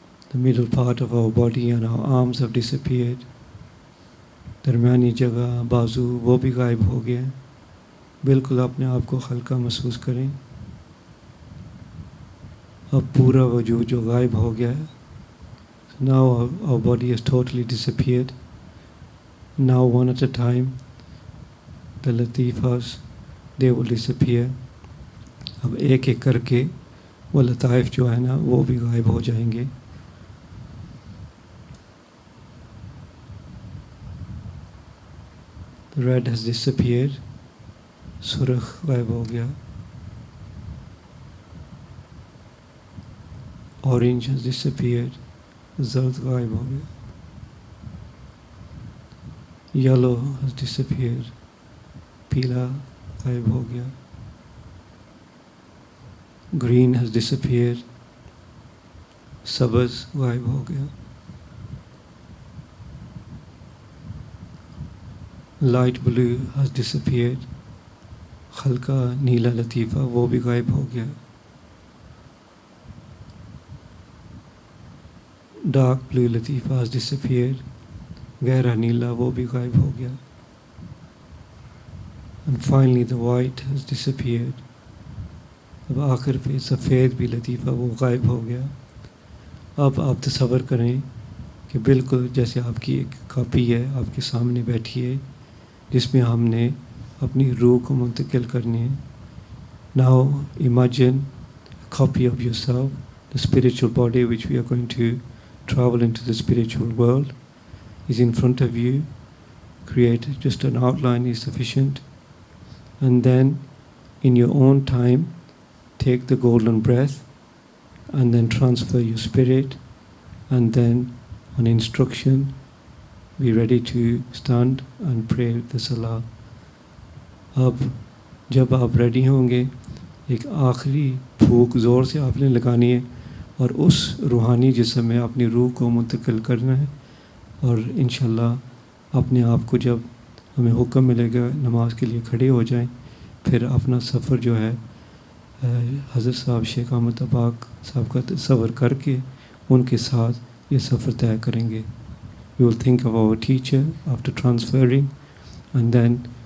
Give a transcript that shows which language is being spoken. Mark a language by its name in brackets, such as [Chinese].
[English] The middle part of our body and our arms have disappeared. [Hindi] दरमियानी जगह बाजू वो भी गायब हो गए। बिल्कुल अपने आप को हल्का महसूस करें। अब पूरा वजूद जो गायब हो गया है। [English] Now our body has totally disappeared. Now one at a time, the latifas, they will disappear. [Hindi] अब एक एक करके वो लताइफ जो है ना वो भी गायब हो जाएंगे। [English] The red has disappeared. [Hindi] सुरख गायब हो गया। [English] Orange has disappeared. [Hindi] जर्द गायब हो गया। [English] Yellow has disappeared. [Hindi] पीला गायब हो गया। [English] Green has disappeared. [Hindi] सब्ज़ गायब हो गया। [English] Light blue has disappeared. [Hindi] हल्का नीला लतीफ़ा वो भी गायब हो गया। [English] Dark blue Latifa has disappeared. [Hindi] गहरा नीला वो भी गायब हो गया। [English] And finally the white has disappeared. [Hindi] अब आखिर पे सफ़ेद भी लतीफ़ा वो गायब हो गया। अब आप तसव्वुर करें कि बिल्कुल जैसे आपकी एक कॉपी है आपके सामने बैठी है जिसमें हमने अपनी रूह को मुंतकिल करनी है। [English] Now imagine a copy of yourself, the spiritual body which we are going to travel into the spiritual world is in front of you. Create just an outline is sufficient, and then in your own time take the golden breath and then transfer your spirit, and then on instruction be ready to stand and pray the Salah. [Hindi] अब जब आप ready होंगे एक आखिरी फूंक ज़ोर से आपने लगानी है और उस रूहानी जिस्म में अपनी रूह को मुंतकिल करना है, और इंशाल्लाह अपने आप को जब हमें हुक्म मिलेगा नमाज के लिए खड़े हो जाएं, फिर अपना सफ़र जो है हज़रत साहब शेख अहमद अबाक साहब का तसव्वुर करके उनके साथ ये सफ़र तय करेंगे। [English] We will think of our teacher after transferring, and then